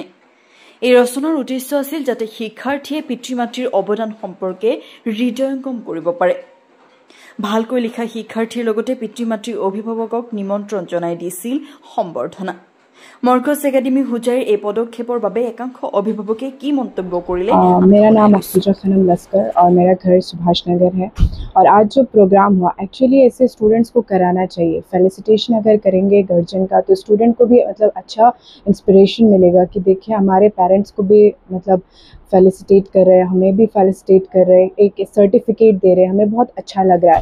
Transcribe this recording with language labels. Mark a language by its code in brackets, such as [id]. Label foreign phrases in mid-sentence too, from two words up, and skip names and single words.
[as] এই ৰচনাৰ উদ্দেশ্য আছিল যাতে শিক্ষাৰ্থীয়ে পিতৃ মাতৃৰ অৱদান সম্পৰ্কে হৃদয়ঙ্গম কৰিব পাৰে। ভালকৈ লিখা শিক্ষাৰ্থীৰ লগতে পিতৃ মাতৃৰ অভিভাৱকক নিমন্ত্ৰণ জনাই দিছিল সম্বৰ্ধনা। মৰ্কজ একাডেমী হোজাইৰ এই পদক্ষেপৰ বাবে একাংশ অভিভাৱকে কি মন্তব্য কৰিলে? [hi] मेरा नाम अफीजा खनम लस्कर और मेरा घर सुभाष नगर है। और आज जो प्रोग्राम हुआ एक्चुअली ऐसे स्टूडेंट्स को कराना चाहिए। फेलिसिटेशन अगर करेंगे गार्जियन का तो स्टूडेंट को भी मतलब अच्छा इंस्पिरेशन मिलेगा कि देखिए हमारे पेरेंट्स को भी मतलब फेलिसिटेट कर रहे हैं, हमें भी फेलिसिटेट कर रहे हैं, एक सर्टिफिकेट दे रहे हैं, हमें बहुत अच्छा लग रहा है।